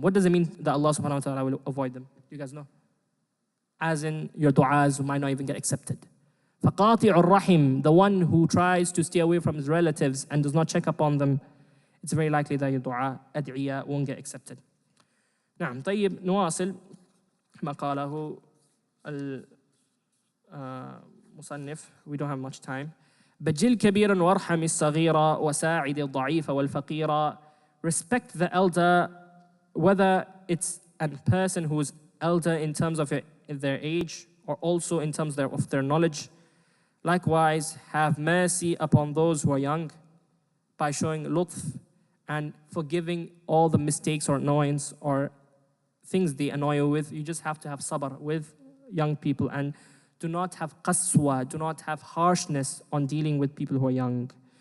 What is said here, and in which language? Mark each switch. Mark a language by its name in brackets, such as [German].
[English] What does it mean that Allah subhanahu wa ta'ala will avoid them? You guys know? As in, your du'as might not even get accepted. [Arabic] فَقَاطِعُ الرَّحِمِ, [English] the one who tries to stay away from his relatives and does not check up on them, it's very likely that your dua, ad'iyah, won't get accepted. [Arabic] نعم. طيب, نواصل ما قاله المصنف. [English] We don't have much time. [Arabic] بجل كبيرا وارحم الصغير وساعد الضعيف والفقير. [English] Respect the elder, whether it's a person who is elder in terms of their age or also in terms of their knowledge. Likewise, have mercy upon those who are young by showing lutf and forgiving all the mistakes or annoyance or things they annoy you with. You just have to have sabr with young people, and do not have qaswa, do not have harshness on dealing with people who are young.